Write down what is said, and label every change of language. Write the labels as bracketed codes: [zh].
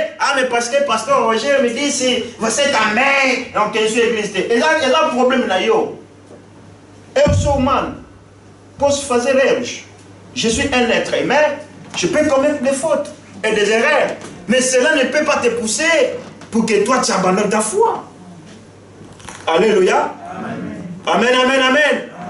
[fr] Ah, mais parce que pasteur Roger me dit si vous êtes ta main, donc je suis église. Et là, il y a un problème là. [pt] Eu sou humano, posso fazer erros. [fr] Je suis un être humain, je peux commettre des fautes et des erreurs. Mais cela ne peut pas te pousser pour que toi tu abandonnes ta foi. Alléluia. Amen, amen, amen.